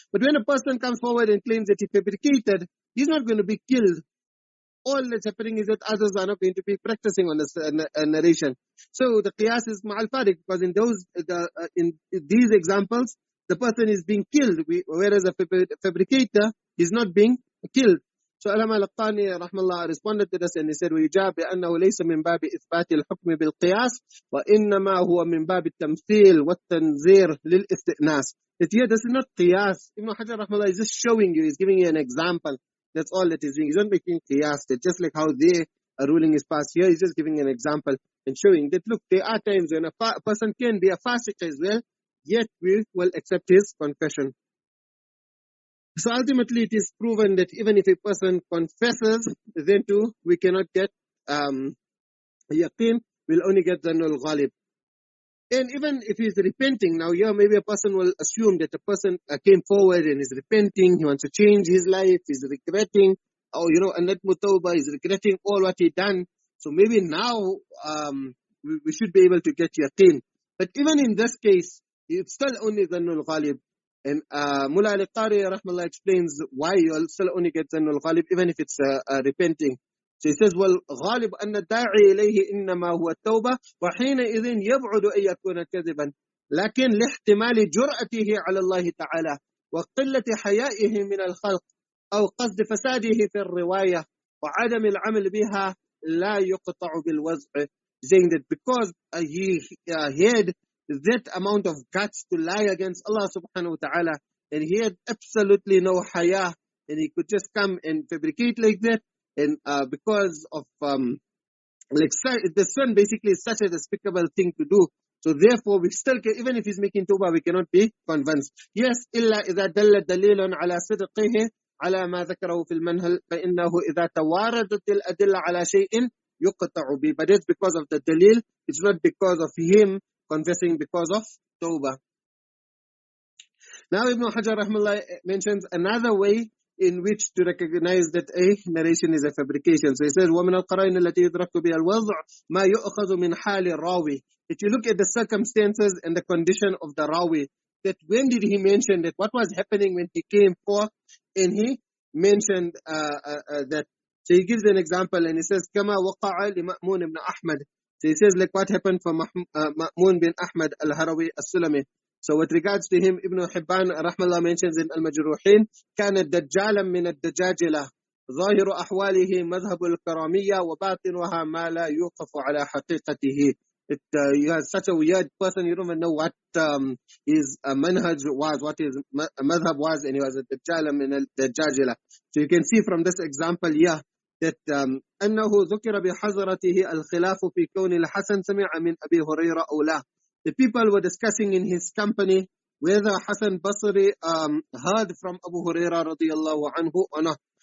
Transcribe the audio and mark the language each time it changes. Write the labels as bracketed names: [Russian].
[English] But when a person comes forward and claims that he fabricated, he's not going to be killed. All that's happening is that others are not going to be practicing on this narration. So the qiyas is ma'al fariq, because in these examples, the person is being killed, whereas a fabricator is not being killed. So Allama al-Qani rahmallah responded to this, and he said, [Arabic] وَيُجَابِ بِأَنَّهُ لَيْسَ مِنْ بَابِ إِثْبَاتِ الْحُكْمِ بِالْقِيَاسِ وَإِنَّمَا هُوَ مِنْ بَابِ التَّمْثِيلِ وَالتَّنْزِيرِ لِلْإِسْتِئْنَاسِ. [English] That here, this is not qiyas. Ibn Hajar rahmallah is just showing you, he's giving you an example. That's all that he's doing. He's not making qiyas. That just like how a ruling is passed here, he's just giving an example and showing that, look, there are times when a person can be a fasiq as well, yet we will accept his confession. So ultimately it is proven that even if a person confesses, then too we cannot get yaqeen, we'll only get Zannul Ghalib. And even if he's repenting, now here maybe a person will assume that a person came forward and is repenting, he wants to change his life, he's regretting, or an-Nadmu tawbah, he's regretting all what he done. So maybe now we should be able to get yaqeen. But even in this case, it's still only Zannul Ghalib. And Mullah al-Qari rahmallah explains why you'll still only get Zannul Ghalib even if it's repenting. So he says, [Arabic] وَالْغَالِبُ أَنَّ الدَّاعِي إِلَيْهِ إِنَّمَا هُوَ التَّوْبَةِ وَحِينَئِذٍ يَبْعُدُ أَن يَكُونَ كَذِبًا. لكن لاحتمال جرأته على الله تعالى وقلة حيائه من الخلق أو قصد فساده في الرواية وعدم العمل بها لا يقطع بالوضع, [English] saying that because he had that amount of guts to lie against Allah subhanahu wa ta'ala, and he had absolutely no haya, and he could just come and fabricate like that, and because of like the sun basically is such a despicable thing to do. So therefore, we still can, even if he's making tawbah, we cannot be convinced. Yes, [Arabic] إلا إذا دل دليل على صدقه على ما ذكره في المنهل فإنه إذا تواردت الأدلة على شيء يقطع به. [English] But it's because of the dalil. It's not because of him confessing because of tawbah. Now Ibn Hajar rahimahullah mentions another way in which to recognize that a narration is a fabrication. So he says, [Arabic] وَمِنَ الْقَرَائِنِ الَّتِي يُدْرَكُ بِهَا الْوَضْعُ مَا يُؤْخَذُ مِنْ حَالِ الرَّاوِي. [English] If you look at the circumstances and the condition of the rawi, that when did he mention that? What was happening when he came forth? And he mentioned that. So he gives an example and he says, [Arabic] كَمَا وَقَعَ لِمَأْمُونِ [English] ibn Ahmad. So he says, like what happened for Ma'mun bin Ahmad al-Harawi al-Sulami. So with regards to him, Ibn Hibban rahmallah mentions in Al-Majruhin, [Arabic] كان دجالا من الدجاجلة ظاهر أحواله مذهب الكرامية وباطنها ما لا يوقف على حقيقته. [English] You are such a weird person, you don't even know what his manhaj was, what his madhab was, and he was a dajjal min al-dajjajila. So you can see from this example here that [Arabic] أنه ذكر بحضرته الخلاف في كون الحسن سمع من أبي هريرة أو لا. [English] The people were discussing in his company whether Hassan Basri heard from Abu Huraira radiyallahu anhu or not.